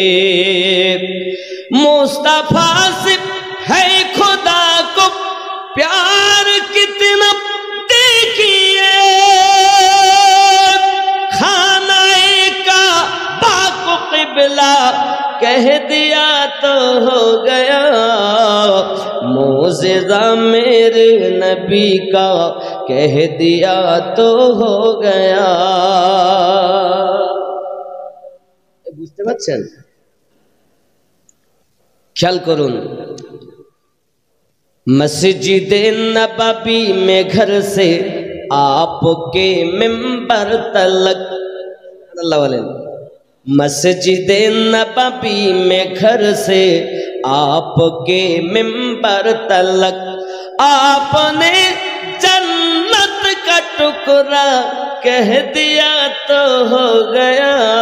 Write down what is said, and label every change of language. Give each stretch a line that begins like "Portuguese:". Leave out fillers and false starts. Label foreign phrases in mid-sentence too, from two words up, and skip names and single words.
Urdu: مصطفیٰ سے ہے خدا کو پیار کتنا دیکھیے، خانہ کعبہ کو قبلہ کہہ دیا تو ہو گیا، معجزہ میرے نبی کا کہہ دیا تو ہو گیا۔
Bangla: বুঝতে পারছেন? খেয়াল করুন,
Urdu: مسجد نبوی میں گھر سے آپ کے منبر تلک، اللہ علیہ، مسجد نبوی میں گھر سے آپ کے منبر تلک آپ نے جنت کا ٹکڑا کہہ دیا تو ہو گیا۔